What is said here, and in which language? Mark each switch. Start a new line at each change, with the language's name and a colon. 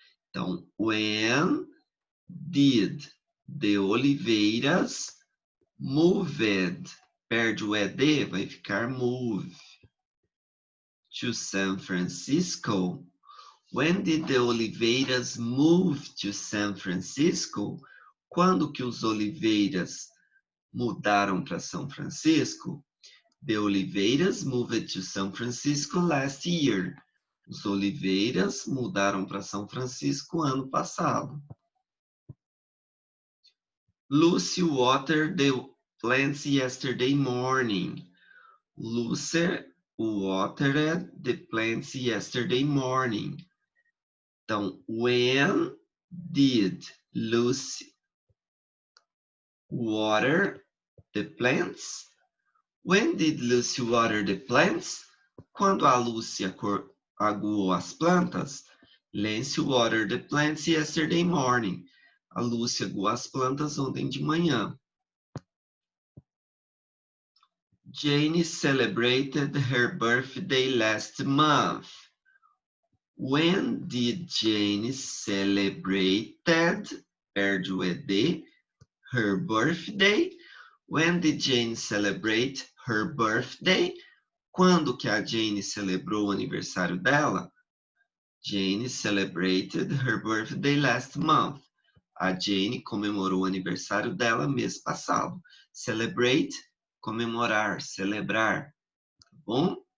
Portuguese: Então,
English: when did the Oliveiras moved?
Portuguese: Perde o ED, vai ficar move.
English: To San Francisco. When did the Oliveiras move to San Francisco?
Portuguese: Quando que os Oliveiras mudaram para São Francisco?
English: The Oliveiras moved to San Francisco last year.
Portuguese: Os Oliveiras mudaram para São Francisco ano passado.
English: Lucy watered the plants yesterday morning. Lucy watered the plants yesterday morning.
Portuguese: Então,
English: when did Lucy water the plants? When did Lucy water the plants?
Portuguese: Quando a Lúcia aguou as plantas?
English: Lucy watered the plants yesterday morning.
Portuguese: A Lúcia aguou as plantas ontem de manhã.
English: Jane celebrated her birthday last month. When did Jane celebrated,
Portuguese: perde o ED,
English: her birthday? When did Jane celebrate her birthday?
Portuguese: Quando que a Jane celebrou o aniversário dela?
English: Jane celebrated her birthday last month.
Portuguese: A Jane comemorou o aniversário dela mês passado. Celebrate, comemorar, celebrar. Tá bom?